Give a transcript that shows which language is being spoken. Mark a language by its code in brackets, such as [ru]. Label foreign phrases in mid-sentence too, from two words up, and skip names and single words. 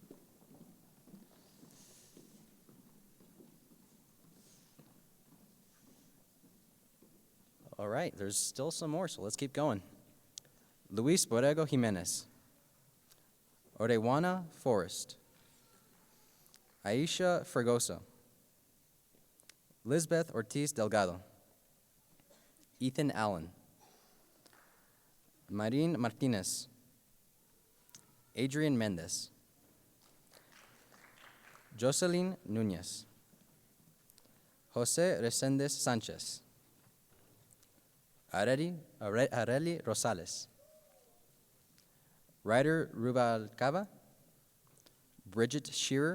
[en] All right, there's still some more, so let's keep going. Luis Borrego Jimenez, Orejuana Forrest, Aisha Fregoso, Lisbeth Ortiz Delgado, Ethan Allen, Marin Martinez, Adrian Mendez, Jocelyn Nunez. Jose Resendes Sanchez. Areli Rosales. Ryder Rubalcaba. Bridget Shearer.